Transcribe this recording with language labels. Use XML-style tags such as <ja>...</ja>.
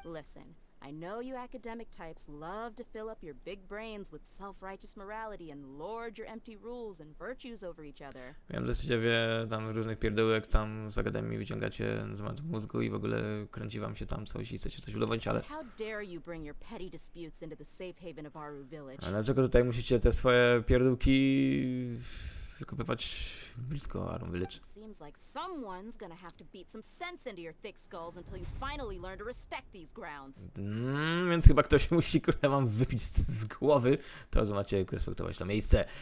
<en>Listen, I know you academic types love to fill up your big brains with self-righteous morality and lord your empty rules and virtues over each other.</en> <pl>Wiem, że ciebie tam różnych pierdołek tam z Akademii wyciągacie z temat mózgu i w ogóle kręci wam się tam coś i chcecie coś udowodnić, ale...</pl> <en>How dare you bring your petty disputes into the safe haven of Aru Village?</en> <pl>A dlaczego tutaj musicie te swoje pierdółki wykopywać blisko Aru Village?</pl> <en>It seems like someone's gonna have to beat some sense into your thick skulls until you finally learn to respect these grounds.</en> <pl>Więc chyba ktoś musi, kurde, wam wypić z głowy to, że macie respektować to miejsce.</pl>